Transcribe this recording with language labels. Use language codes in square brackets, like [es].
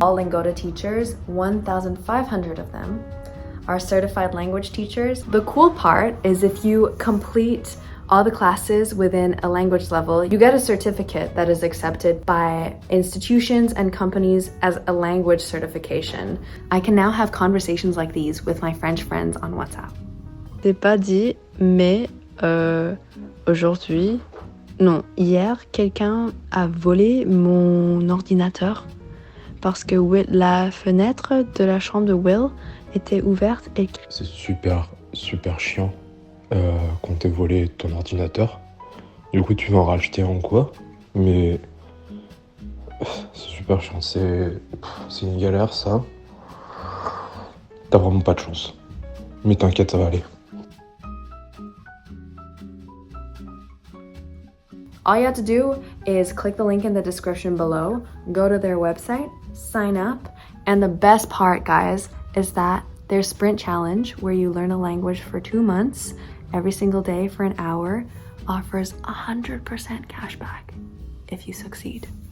[en] All Lingoda teachers, 1,500 of them, are certified language teachers. The cool part is if you complete all the classes within a language level, you get a certificate that is accepted by institutions and companies as a language certification. I can now have conversations like these with my French friends on WhatsApp. [fr] C'est pas dit, mais aujourd'hui, non, hier, quelqu'un a volé mon ordinateur parce que la fenêtre de la chambre de Will était ouverte et... C'est super chiant qu'on t'ait volé ton ordinateur. Du coup, tu vas en racheter un quoi, mais c'est super chiant, c'est une galère ça. T'as vraiment pas de chance. Mais t'inquiète, ça va aller. [en] All you have to do is click the link in the description below, go to their website, sign up, and the best part, guys, is that their sprint challenge, where you learn a language for 2 months, every single day for an hour, offers 100% cashback if you succeed.